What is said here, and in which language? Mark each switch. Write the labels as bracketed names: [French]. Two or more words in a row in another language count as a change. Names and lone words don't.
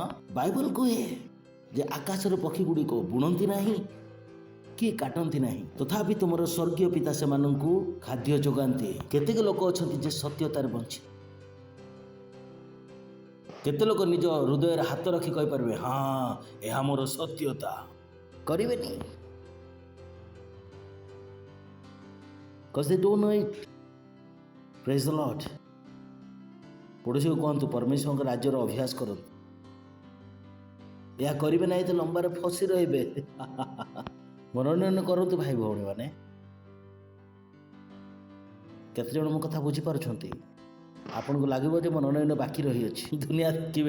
[Odia] ବାଇବଲ କୁହେ ଯେ ଆକାଶର ପକ୍ଷୀ ଗୁଡ଼ିକ ବୁଣନ୍ତି ନାହିଁ କି କାଟନ୍ତି ନାହିଁ, ତଥାପି ତୁମର ସ୍ୱର୍ଗୀୟ ପିତା ସେମାନଙ୍କୁ ଖାଦ୍ୟ ଯୋଗାନ୍ତି। କେତେକ ଲୋକ ଅଛନ୍ତି ଯେ ସତ୍ୟତାରେ ବଞ୍ଚି। କେତେ ଲୋକ ନିଜ ହୃଦୟରେ ହାତ ରଖି କହିପାରିବେ ହଁ ଏହା ମୋର ସତ୍ୟତା? କରିବେନି। [English] Because they don't know it. Praise the Lord. [Odia] ପଡ଼ୋଶୀକୁ କୁହନ୍ତୁ ପରମେଶ୍ୱରଙ୍କ ରାଜ୍ୟର ଅଭ୍ୟାସ କରନ୍ତୁ। ଏହା କରିବେ ନାହିଁ ତ ଲମ୍ବାରେ ଫସି ରହିବେ। ମନୋନୟନ କରନ୍ତୁ ଭାଇ ଭଉଣୀମାନେ। କେତେଜଣ ମୋ କଥା ବୁଝିପାରୁଛନ୍ତି? ଆପଣଙ୍କୁ ଲାଗିବ ଯେ ମନୋନୟନ ବାକି ରହିଅଛି, ଦୁନିଆ ଦେଖିବେ।